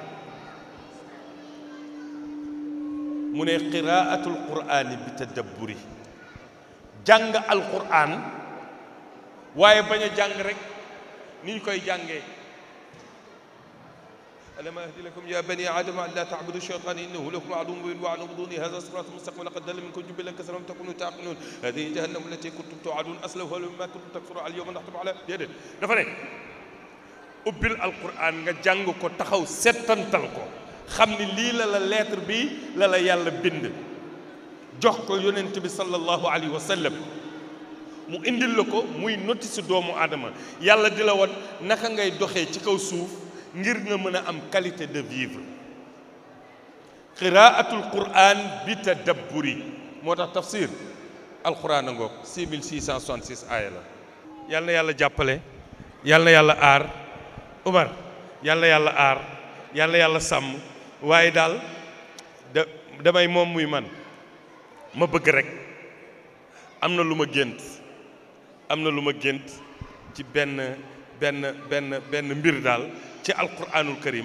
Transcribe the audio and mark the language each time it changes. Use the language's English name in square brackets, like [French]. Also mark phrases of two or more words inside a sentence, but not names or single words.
[Wolof] mu ne [Arabic] قراءة القرآن [Wolof] bi tadabburi, jàng alquran waaye bañ a jàng rek ni ñu koy jàngee. [Arabic] ألم أعهد لكم يا بني آدم أن لا تعبدوا الشيطان إنه لكم عدو مبين وأن اعبدوني هذا صراط مستقيم لقد ضل منكم جبلا كثيرا لم تكونوا تعقلون هذه جهنم التي كنتم توعدون اصلوها مما كنتم تكفرون اليوم نختم على [Wolof] déedéet dafa ne ubbil alquran nga jàng ko taxaw settantal ko xam ni lii la lettre bi la yàlla bind jox ko yonent bi [Arabic] صلى الله عليه وسلم [Wolof] mu indil la ko muy notice doomu aadama. yàlla di la won naka ngay doxee ci kaw suuf ngir nga mën a am [French] qualité de vivre. [Arabic] قراءة القرآن [Wolof] bi tadabburi moo tax [Arabic] تفسير القرآن [Wolof] a ngoog 6666 aaya la. yàlla na yàlla jàppale, yàlla na yàlla aar Umar, yàlla na yàlla aar, yàlla na yàlla sàmm. waaye daal damay moom muy man ma bëgg rek am na lu ma gént ci benn mbir daal ci [Arabic] القرآن الكريم.